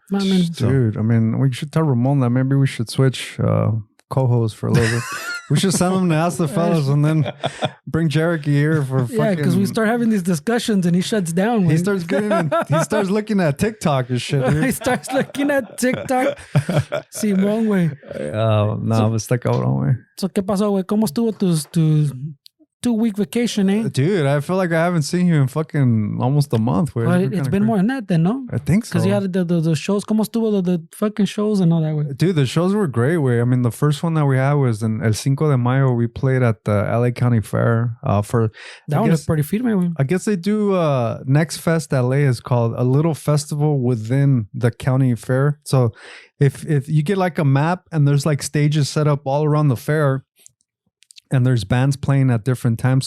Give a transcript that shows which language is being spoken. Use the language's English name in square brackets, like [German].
[English] Dude, I mean, we should tell Ramon that maybe we should switch co-host for a little bit. We should send him to Ask the Fellas and then bring Jerokee here for fucking... Yeah, because we start having these discussions and he shuts down. He starts looking at TikTok and shit, dude. He starts looking at TikTok. [Spanish] Simón, güey. No, está cabrón, güey. [English] So, [Spanish] ¿qué pasó, güey? ¿Cómo estuvo tu [English] 2-week vacation, [Spanish] eh? [English] Dude, I feel like I haven't seen you in fucking almost a month. Well, it's been more than that then, no? I think so. Because you had the shows. [Spanish] ¿Cómo estuvo [English] the fucking shows and all that, güey? Dude, the shows were great, way. I mean, the first one that we had was in El Cinco de Mayo. We played at the LA County Fair. That one was pretty [Spanish] firme, güey. [English] I guess they do Next Fest LA is called a little festival within the county fair. So if you get like a map and there's like stages set up all around the fair, and there's bands playing at different times.